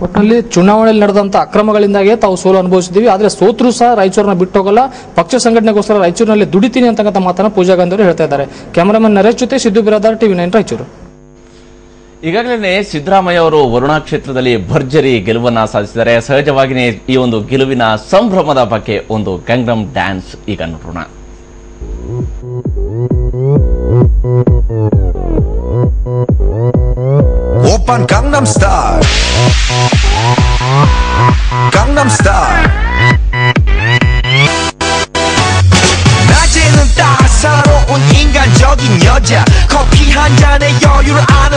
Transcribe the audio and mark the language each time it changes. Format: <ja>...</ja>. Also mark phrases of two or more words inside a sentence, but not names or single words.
<kn>ಒಟ್ಟಿನಲ್ಲಿ ಚುನಾವಣೆಯಲ್ಲಿ ನಡೆದಂತ ಅಕ್ರಮಗಳಿಂದಾಗಿ ತಾವು ಸೋಲು ಅನುಭವಿಸಿದ್ದೀವಿ, ಆದ್ರೆ ಸೋತ್ರು ಸಹ ರಾಯಚೂರನ್ನ ಬಿಟ್ಟು ಹೋಗಲ್ಲ, ಪಕ್ಷ ಸಂಘಟನೆಗೋಸ್ಕರ ರಾಯಚೂರಿನಲ್ಲಿ ದುಡಿತೀನಿ ಅಂತಕ್ಕಂಥ ಮಾತನ್ನ ಪೂಜಾ ಗಾಂಧಿ ಅವರು ಹೇಳ್ತಾ ಇದ್ದಾರೆ. ಕ್ಯಾಮರಾಮನ್ ನರೇಶ್ ಜೊತೆ ಸಿದ್ದು ಬಿರಾದಾರ್, TV9 ರಾಯಚೂರು. ಈಗಾಗಲೇ ಸಿದ್ದರಾಮಯ್ಯ ಅವರು ವರುಣಾ ಕ್ಷೇತ್ರದಲ್ಲಿ ಭರ್ಜರಿ ಗೆಲುವನ್ನ ಸಾಧಿಸಿದ್ದಾರೆ. ಸಹಜವಾಗಿಯೇ ಈ ಒಂದು ಗೆಲುವಿನ ಸಂಭ್ರಮದ ಬಗ್ಗೆ ಒಂದು ಗಂಗಮ್ ಡ್ಯಾನ್ಸ್ ಈಗ ನೋಡೋಣ.</kn> <ko>오빤 강남스타일 강남스타일 낮에는 따사로운 인간적인 여자 커피 한 잔에 여유를 아는</ko>